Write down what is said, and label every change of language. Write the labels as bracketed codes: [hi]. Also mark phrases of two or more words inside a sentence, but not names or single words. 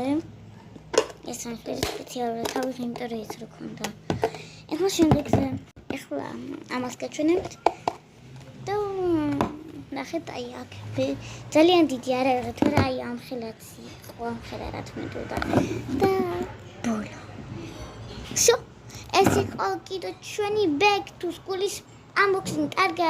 [ka] იასამის ფერი სპეციალურად ავიღე იმიტომ რომ ეს რო ქონდა ეხლა შემდეგზე ეხლა ამას გაჩვენებთ და ნახეთ აი აქ ძალიან დიდი არ ავიღე თორე აი ამ ხელაც იყო ამ ხელა რა თქმედოდა და ბოლო შო ეს იყო კიდე ჩვენი [en] back to school-ის unboxing [ka] კარგად